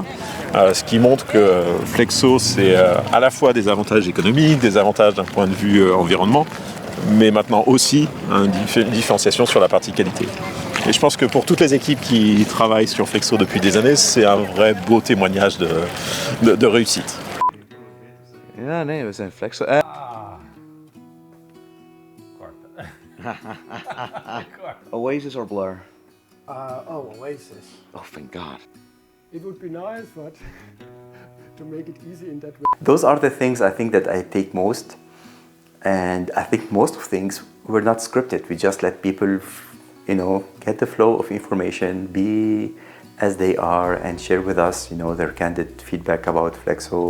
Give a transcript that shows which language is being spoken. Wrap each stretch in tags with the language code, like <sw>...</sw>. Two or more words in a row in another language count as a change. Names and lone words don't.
<fr>Ce qui montre que Flexo, c'est à la fois des avantages économiques, des avantages d'un point de vue environnement, mais maintenant aussi une différenciation sur la partie qualité. Et je pense que pour toutes les équipes qui travaillent sur Flexo depuis des années, c'est un vrai beau témoignage de réussite.</fr> <nl>Ja, nee, we zijn Flexo. Oasis or Blur?</nl> <en>Oasis. Oh, thank God. It would be nice, but to make it easy in that way. Those are the things I think that I take most. And I think most of things were not scripted. We just let people, get the flow of information, be as they are, and share with us, their candid feedback about Flexo.</en>